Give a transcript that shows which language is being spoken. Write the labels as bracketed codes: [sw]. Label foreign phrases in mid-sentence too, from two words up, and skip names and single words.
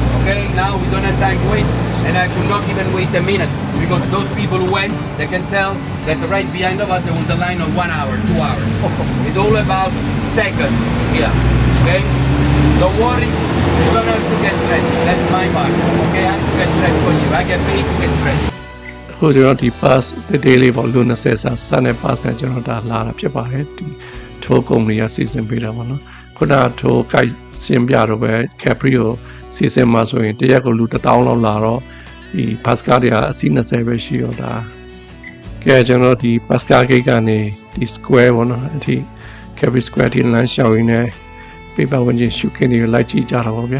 [en] Okay, now we don't have time to waste, and I could not even wait a minute, because those people who went, they can tell that right behind of us there was a line of 1 hour, 2 hours. It's all about seconds here. Okay, don't worry, you don't have to get stressed. That's my part. Okay, I have to get stressed for you. I get paid to get stressed. [my] အခုကျွန်တော်ဒီ pass တေးလေးပေါ့လူ20စာစတဲ့ pass နဲ့ကျွန်တော်ဒါလာတာဖြစ်ပါတယ်ဒီထိုးကုမ္ပဏီကစီစဉ်ပေးတာပေါ့နော်ခုနထိုးကိုက်ရှင်းပြတော့ပဲ Capri ကိုစီစဉ်မှာဆိုရင်တရက်ကိုလူ1000လောက်လာတော့ဒီ pass ကားတွေကအစီး20ပဲရှိတော့ဒါကဲကျွန်တော်ဒီ pass ကားဂိတ်ကနေဒီ square ပေါ့နော်အထိ Capri Square ထိလမ်းလျှောက်ရင်းနဲ့ပြပဝင်ချင်းရှုခင်းတွေလိုက်ကြည့်ကြတာပေါ့ဗျာ